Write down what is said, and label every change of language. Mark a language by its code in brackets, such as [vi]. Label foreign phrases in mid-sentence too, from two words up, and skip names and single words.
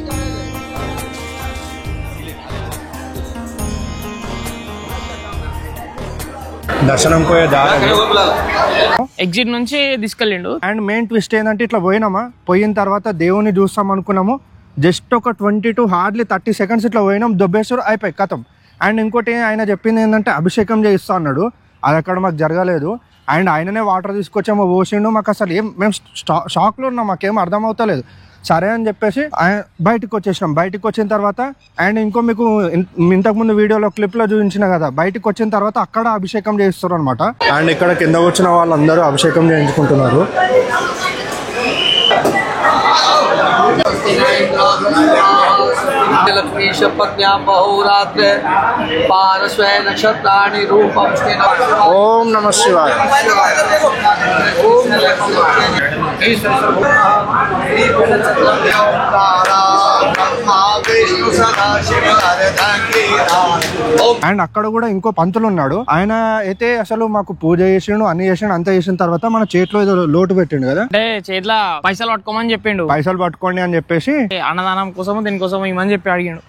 [te] దర్శనం పోయే దారి ఎగ్జిట్ నుంచి తీసుకెళ్ళిండు. [en] and main twist [te] ఏంటంటే ఇట్లా పోయిన తర్వాత దేవుని చూస్తాం అనుకున్నాము. జస్ట్ ఒక [en] 20 to hardly 30 seconds [te] ఇట్లా పోయినాం, దొబ్బేశ్వరు అయిపోయి కథం. అండ్ ఇంకోటి ఆయన చెప్పింది ఏంటంటే అభిషేకం చేయిస్తా అన్నాడు. అది అక్కడ మాకు జరగలేదు. అండ్ ఆయననే వాటర్ తీసుకొచ్చామో పోసిండు. మాకు అసలు మేము షాక్లో ఉన్నాం, మాకేం అర్థం అవుతలేదు. సరే అని చెప్పేసి బయటకు వచ్చేసినాం. బయటకు వచ్చిన తర్వాత అండ్ ఇంకో మీకు ఇంతకుముందు వీడియోలో క్లిప్లో చూపించిన కదా, బయటకు వచ్చిన తర్వాత అక్కడ అభిషేకం చేయిస్తారు అనమాట. అండ్ ఇక్కడ కింద వచ్చిన వాళ్ళందరూ అభిషేకం చేయించుకుంటున్నారు. [sa] लक्ष्मी शपथ्यां बहुरात्रे पारस्वे नक्षत्राणि रूपं ओम नमः शिवाय। ओम [te] అండ్ అక్కడ కూడా ఇంకో పంతులు ఉన్నాడు. ఆయన అయితే అసలు మాకు పూజ చేసిండు, అన్ని చేసిండు. అంతా చేసిన తర్వాత మన చేతిలో ఏదో లోటు పెట్టిండు కదా, అంటే చేతిలో పైసలు పట్టుకోమని చెప్పిండు. పైసలు పట్టుకోండి అని చెప్పేసి అన్నదానం కోసం దీనికోసం ఇవ్వమని చెప్పి అడిగాడు.